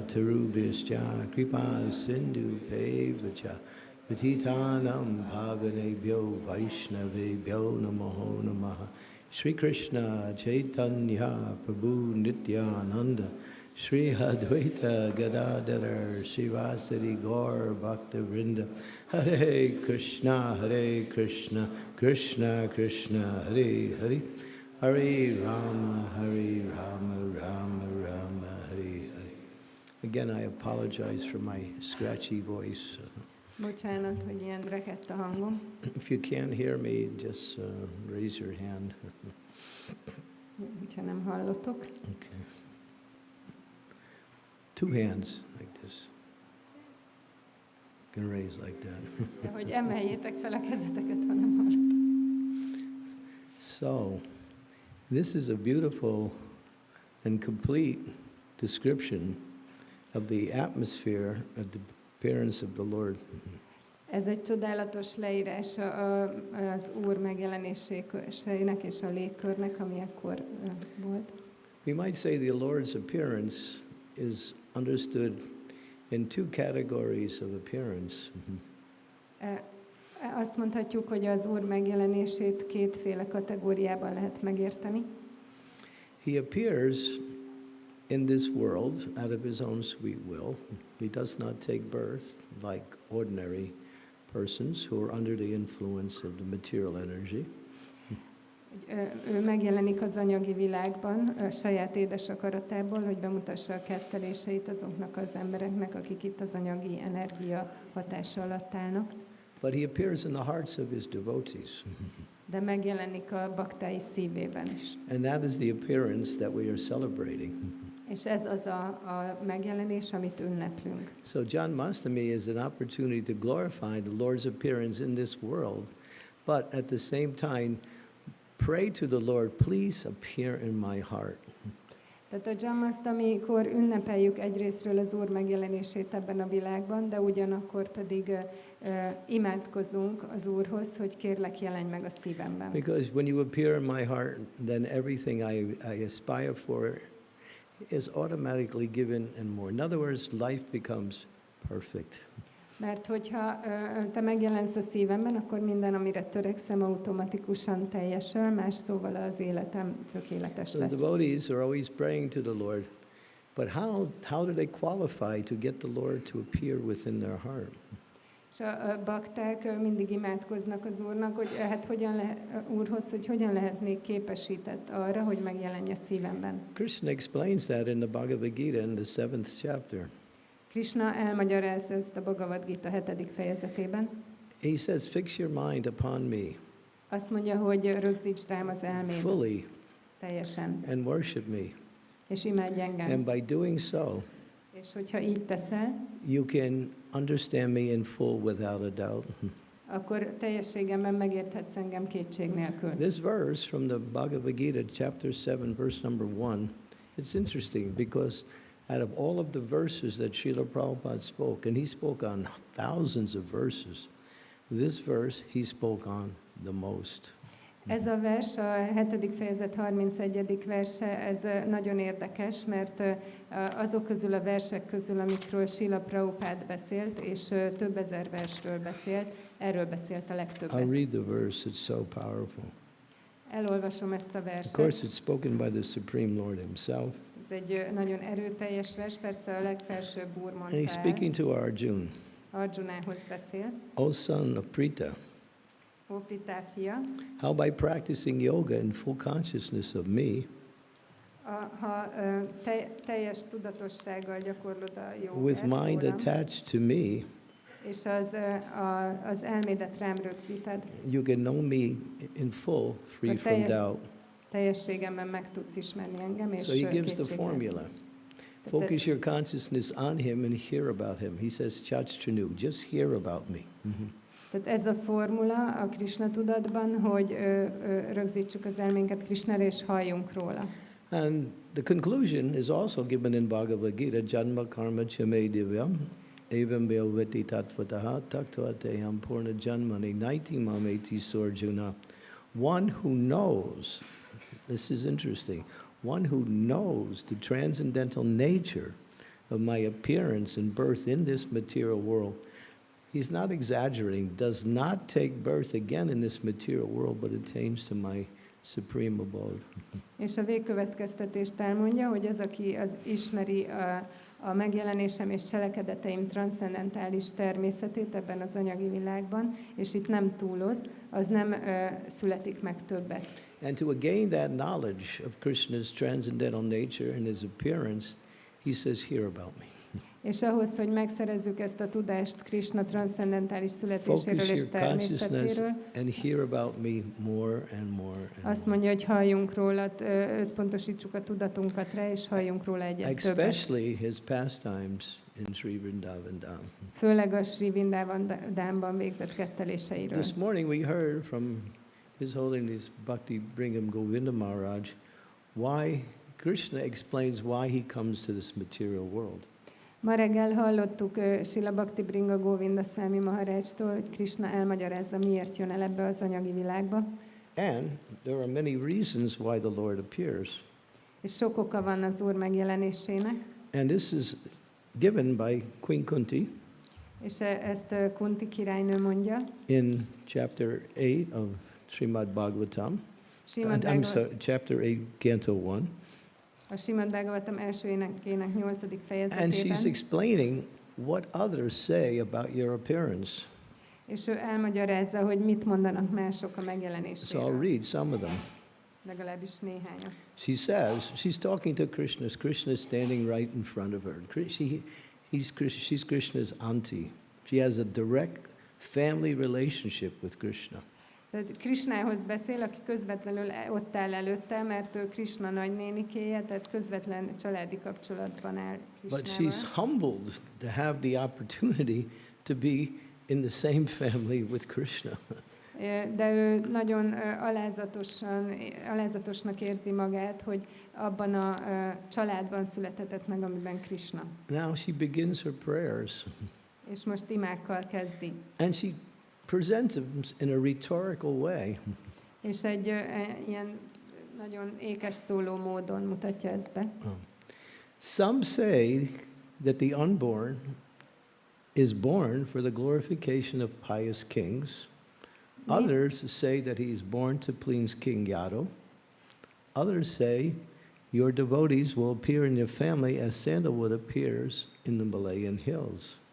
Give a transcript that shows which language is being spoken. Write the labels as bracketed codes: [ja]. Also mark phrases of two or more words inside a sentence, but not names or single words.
[sa] तरुभ्यश्च कृपासिन्धुभ्य एव च पतितानां पावनेभ्यो वैष्णवेभ्यो नमो नमः श्री कृष्ण चैतन्य प्रभु नित्यानन्द श्री अद्वैत गदाधर श्रीवासादि गौर भक्त वृन्द हरे कृष्ण कृष्ण कृष्ण हरे हरे हरे राम राम राम हरे हरे. [en] Again, I apologize for my scratchy voice. [hu] Bocsánat, hogy ilyen rekedt a hangom. [en] If you can't hear me, just raise your hand. [hu] Ha nem hallotok. [en] Okay. Two hands like this. You can raise like that. [hu] De hogy emeljétek fel a kezeteket, ha nem hallotok. [en] So, this is a beautiful and complete description of the atmosphere of the appearance of the Lord. [hu] Ez egy csodálatos leírás az Úr megjelenésének és a légkörnek, ami ekkor volt. [en] We might say the Lord's appearance is understood in two categories of appearance. [hu] Azt mondhatjuk, hogy az Úr megjelenését kétféle kategóriában lehet megérteni. [en] He appears in this world out of his own sweet will. He does not take birth like ordinary persons who are under the influence of the material energy. [hu] Ő megjelenik az anyagi világban a saját édes akaratából, hogy bemutassa a ketteléseit azoknak az embereknek, akik itt az anyagi energia hatása alatt állnak. [en] But he appears in the hearts of his devotees. [hu] De megjelenik a baktái szívében is. [en] And that is the appearance that we are celebrating. [hu] És ez az a megjelenés, amit ünneplünk. [en] So Janmāṣṭamī is an opportunity to glorify the Lord's appearance in this world, but at the same time pray to the Lord, please appear in my heart. [hu] Tehát a Janmāṣṭamīkor ünnepeljük egyrészről az Úr megjelenését ebben a világban, de ugyanakkor pedig imádkozunk az Úrhoz, hogy kérlek jelenj meg a szívemben. [en] Because when you appear in my heart, then everything I aspire for is automatically given and more. In other words, life becomes perfect. [hu] Mert hogyha te megjelensz a szívemben, akkor minden, amire törekszem, automatikusan teljesül, más szóval az életem tökéletes [en] So [hu] lesz. [en] devotees are always praying to the Lord, but how do they qualify to get the Lord to appear within their heart? [hu] És a bakták mindig imádkoznak az Úrnak, hogy hát Úrhoz, hogy hogyan lehetnék képesített arra, hogy megjelenje szívemben. [en] Krishna explains that in the Bhagavad Gita in the 7th chapter. [hu] Krishna elmagyarázza ezt a Bhagavad Gita 7. fejezetében. [en] He says, fix your mind upon me [hu] Azt mondja, hogy rögzítsd rám az elméd [en] fully [hu] teljesen, [en] and worship me. [hu] és imádj engem. [en] And by doing so, [hu] És hogyha így teszel, [en] you can understand me in full without a doubt. [hu] akkor teljességemben megérthetsz engem kétség nélkül. [en] This verse from the Bhagavad Gita, chapter 7, verse number 1, it's interesting because out of all of the verses that Srila Prabhupada spoke, and he spoke on thousands of verses, this verse he spoke on the most. [hu] Ez a vers, a 7. fejezet 31. verse, ez nagyon érdekes, mert azok közül a versek közül, amikről Srila Prabhupada beszélt, és több ezer versről beszélt, erről beszélt a legtöbbet. [en] I'll read the verse, it's so powerful. [hu] Elolvasom ezt a [en] Of [hu] verset. [en] course, it's spoken by the Supreme Lord himself. [hu] Ez egy nagyon erőteljes vers, persze a legfelsőbb Úr [en] And [hu] mondta [en] he's [hu] el. [en] speaking to Arjuna. [hu] Arjunához beszél. [en] O son of Prita, [hu] Ó Pritá fia, [en] how by practicing yoga in full consciousness of me, [hu] ha teljes tudatossággal gyakorlod a [en] with [hu] jogát [en] mind [hu] rólam, [en] attached to me, [hu] és az elmédet rám rögzíted, [en] you can know me in full, free But from doubt. [hu] teljességemben meg tudsz ismerni engem, és [en] So he gives the [hu] kétségtelen. [en] formula. Focus your consciousness on him and hear about him. He says, Chachtranu, just hear about me. [hu] Tehát ez a formula a Krishna tudatban, hogy rögzítsük az elménket Krishnára, és halljunk róla. [en] And the conclusion is also given in Bhagavad Gita, [sa] जन्म कर्म च मे दिव्यम् एवं यो वेत्ति तत्त्वतः त्यक्त्वा देहं पुनर्जन्म नैति मामेति सोऽर्जुन. [en] One who knows, this is interesting, one who knows the transcendental nature of my appearance and birth in this material world, he's not exaggerating, does not take birth again in this material world, but attains to my supreme abode. [hu] És a végkövetkeztetést elmondja, hogy az, aki ismeri a megjelenésem és cselekedeteim transzcendentális természetét ebben az anyagi világban, és itt nem túloz, az nem születik meg többet. [en] And to gain that knowledge of Krishna's transcendental nature and his appearance, he says, hear about me. [hu] És ahhoz, hogy megszerezzük ezt a tudást Krishna transzcendentális születéséről [en] Focus [hu] és [en] your consciousness [hu] természetéről, [en] and hear about me more and more and [hu] azt [en] more. [hu] mondja, hogy halljunk róla, összpontosítsuk a tudatunkat rá, és halljunk róla egyet többet. [en] Especially his pastimes in Sri Vrindavan. [hu] Főleg a Sri Vrindavan végzett ketteléseiről. [en] This morning we heard from His Holiness Bhakti Bringam Govinda Maharaj why Krishna explains why he comes to this material world. [hu] Ma reggel hallottuk Srila Bhakti Bringa Govinda Swāmī Maharajtól, hogy Krishna elmagyarázza, miért jön el ebbe az anyagi világba. [en] And there are many reasons why the Lord appears. [hu] És sok oka van az Úr megjelenésének. [en] And this is given by Queen Kunti [hu] És ezt Kunti királynő mondja. [en] in chapter 8 of Srimad Bhagavatam. [hu] Srimad [en] I'm sorry, chapter 8, Canto 1. [hu] A Srimad Bhagavatam első énekének 8. [en] And she's [hu] fejezetében. [en] explaining what others say about your appearance. [hu] És ő elmagyarázza, hogy mit mondanak mások a [en] So I'll [hu] megjelenéséről. [en] read some of them. [hu] Legalábbis néhányat. [en] She says, she's talking to Krishna. Krishna is standing right in front of her. She's Krishna's auntie. She has a direct family relationship with Krishna. [hu] Tehát Krishnához beszél, aki közvetlenül ott áll előtte, mert ő Krishna nagynénikéje, tehát közvetlen családi kapcsolatban áll [en] But she's [hu] Krishnával. [en] humbled to have the opportunity to be in the same family with Krishna. [hu] De ő nagyon alázatosnak érzi magát, hogy abban a családban született meg, amiben Krishna. [en] Now she begins her prayers. [hu] És most imákkal kezdi. [en] And she presents them in a rhetorical way. [hu] És egy ilyen nagyon ékes szóló módon mutatja ezt be. [en] Some say that the unborn is born for the glorification of pious kings. Others say that he is born to please King Yadu. Others say your devotees will appear in your family as sandalwood appears in the Malayan hills.